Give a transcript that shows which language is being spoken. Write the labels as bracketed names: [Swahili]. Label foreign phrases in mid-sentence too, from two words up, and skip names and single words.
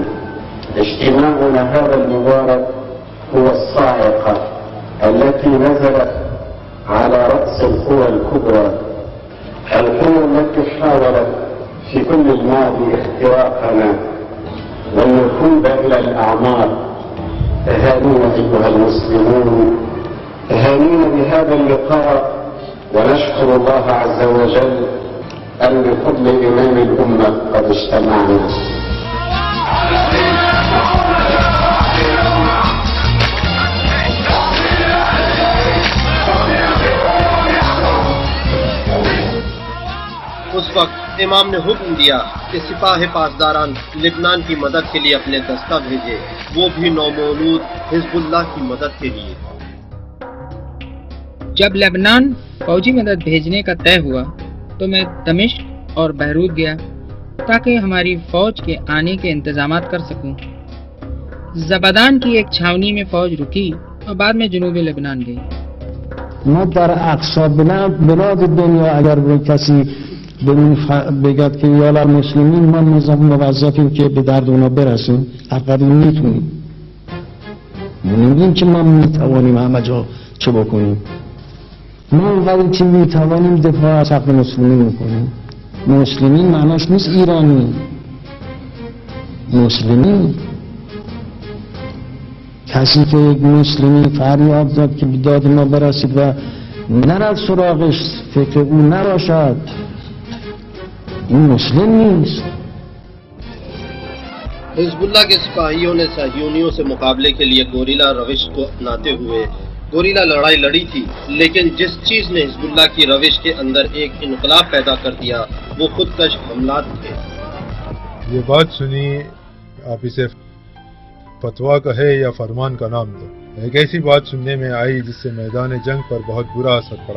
[Arabic] اجتماعنا هذا المبارك هو الصاعقة التي نزلت على رأس القوى الكبرى، القوى التي حاولت في كل الماضي اختراقنا والنفوذ إلى الأعمار. تهانينا أيها المسلمون، تهانينا بهذا اللقاء، ونشكر الله عز وجل أن بفضل إمام الأمة قد اجتمعنا. [Urdu] اس وقت امام نے حکم دیا کہ سپاہ پاسداران لبنان کی مدد کے لیے اپنے دستہ بھیجے، وہ بھی نومولود حزب اللہ کی مدد کے لیے۔ جب لبنان فوجی مدد بھیجنے کا طے ہوا تو میں دمشق اور بیروت گیا تاکہ ہماری فوج کے آنے کے انتظامات کر سکوں۔ زبدان کی ایک چھاونی میں فوج رکی اور بعد میں جنوبی لبنان گئی۔ [Persian] ما در اقصا بلاد دنیا اگر به کسی بگد که [Arabic] یالا مسلمین [Persian] ما موظفیم که به درد اونا برسیم، فقط میتونیم، نمیگیم که ما میتوانیم همه جا چه بکنیم. ما اونقدر که میتوانیم دفاع از حق مسلمین میکنیم. مسلمین معناش نیست ایرانی، مسلمین کسی که یک مسلمی فریاد زد که به داد ما برسید و نرد سراغش، فکر او نباشد، این مسلم نیست. [Urdu] حزب اللہ کے سپاہیوں نے صہیونیوں سے مقابلے کے لیے گوریلا روش کو اپناتے ہوئے گوریلا لڑائی لڑی تھی، لیکن جس چیز نے حزب اللہ کی روش کے اندر ایک انقلاب پیدا کر دیا وہ خودکش حملات تھے۔ یہ بات سنی، آپ اسے فتویٰ کہے یا فرمان کا نام دو، ایک ایسی بات سننے میں آئی جس سے میدان جنگ پر بہت برا اثر پڑا۔